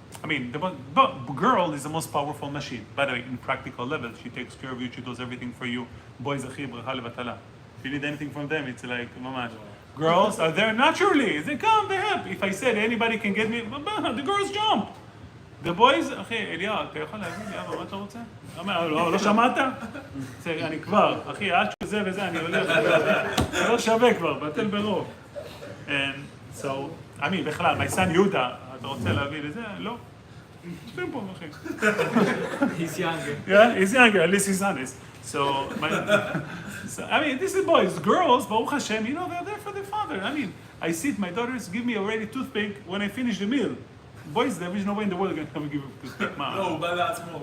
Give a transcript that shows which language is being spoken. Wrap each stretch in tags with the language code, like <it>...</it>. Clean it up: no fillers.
<en>I mean, the girl is the most powerful machine. By the way, in practical level, she takes care of you, she does everything for you. Boys, achי, bracha levatala. If you need anything from them, it's like, mamash. Girls are there naturally. They come, they help. If I said anybody can get me, the girls jump. The boys,</en> <he>אחי, אליהו, אתה יכול להגיד לי, אבא, מה אתה רוצה? לא שמעת? אני כבר, אחי, עד שזה וזה, אני הולך, זה לא שווה כבר, בטל ברוב.</he> <en>And so,</en> <he>בכלל, my son יהודה, אתה רוצה להביא לזה? לא. יושבים פה, אחי.</he> <en>He's younger. Yeah, he's younger, at least he's honest. So, this is boys. Girls, Baruch Hashem, they're there for their father. I see it, my daughters give me already toothpick when I finish the meal. Boys, there is no way in the world going to come and give you toothpick.</en> <he>לא, הוא בא לעצמו.</he>